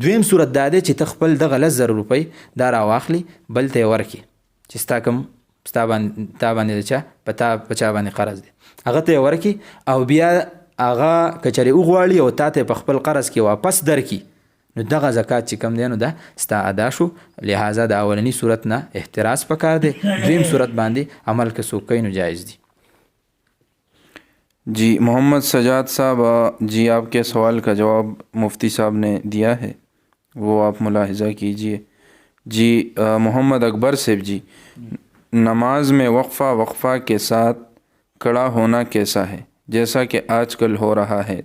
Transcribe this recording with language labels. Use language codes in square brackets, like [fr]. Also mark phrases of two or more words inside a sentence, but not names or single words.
[ps] دویم صورت دا دی چې ته خپل دغه 10,000 روپۍ دا راواخلي بل ته یې ورکړي چې ستا کوم ستا باندې د چا په چا باندې قرض دی هغه ته یې ورکړي، او بیا هغه که چېرې وغواړي او تا ته په خپل قرض کې واپس درکړي نو دغه زکات چې کم دی نو دا ستا ادا شو. لہذا د اولنی صورت نه احتراز پکار دی، دویم صورت باندې عمل که څوک کوي نو جایز دی. [ur] جی محمد سجاد صاحب، جی آپ کے سوال کا جواب مفتی صاحب نے دیا ہے، وہ آپ ملاحظہ کیجئے. جی محمد اکبر صاحب، جی نماز میں وقفہ کے ساتھ کھڑا ہونا کیسا ہے جیسا کہ آج کل ہو رہا ہے؟